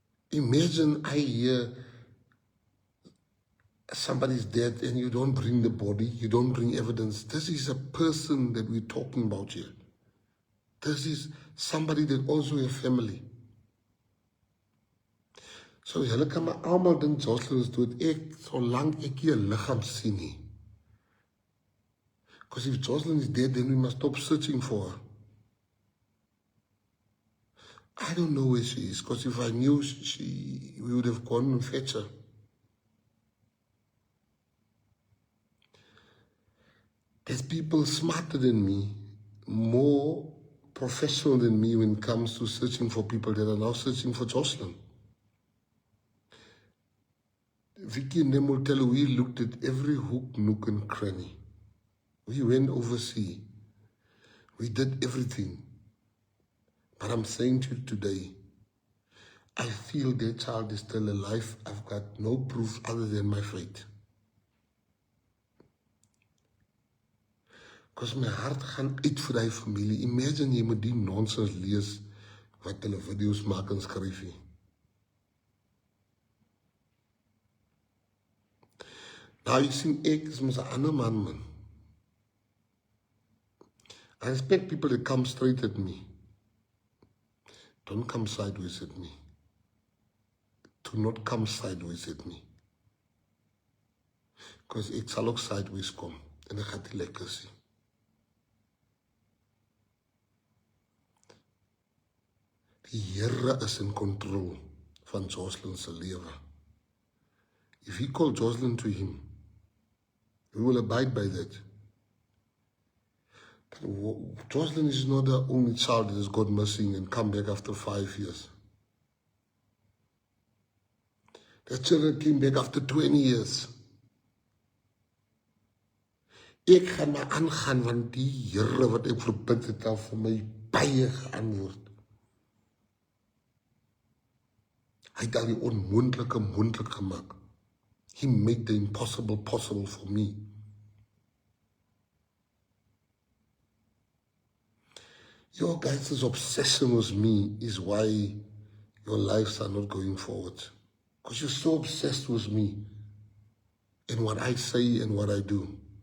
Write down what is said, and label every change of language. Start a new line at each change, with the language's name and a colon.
English: Imagine I hear somebody's dead and you don't bring the body, you don't bring evidence. This is a person that we're talking about here. This is somebody that also has family.
Afrikaans: So julle kan maar almal dink Jocelyn is dood. Solank ek hier 'n liggaam sien nie.
English: Because if Jocelyn is dead, then we must stop searching for her. I don't know where she is, because if I knew we would have gone and fetch her. There's people smarter than me, more professional than me when it comes to searching for people that are now searching for Jocelyn. Vicky and Nemotelo, we looked at every hook, nook and cranny. We went overseas. We did everything. But I'm saying to you today, I feel that child is still alive. I've got no proof other than my faith. Because my heart
Afrikaans: gaan uit vir die familie. Imagine jy moet die nonsens lees wat hulle video's maak en skryf nie. Nou, jy sien, ek is mos 'n ander man.
English: I respect people that come straight at me. Don't come sideways at me. Do not come sideways at me. Because
Afrikaans: ek sal ook
English: sideways kom.
Afrikaans: en ek gaan die lekker sien. Die Here is in control van Jocelyn se lewe.
English: If he called Jocelyn to him, we will abide by that. Jocelyn is not the only child that has gone missing and come back after 5 years. The children came back after 20 years.
Afrikaans: Ek gaan maar aangaan, want die Here wat ek verbid het al vir my baie geantwoord. Hy het al die onmoontlike moontlik gemaak.
English: He made the impossible possible for me. Your guys' obsession with me is why your lives are not going forward. Because you're so obsessed with me and what I say and what I do.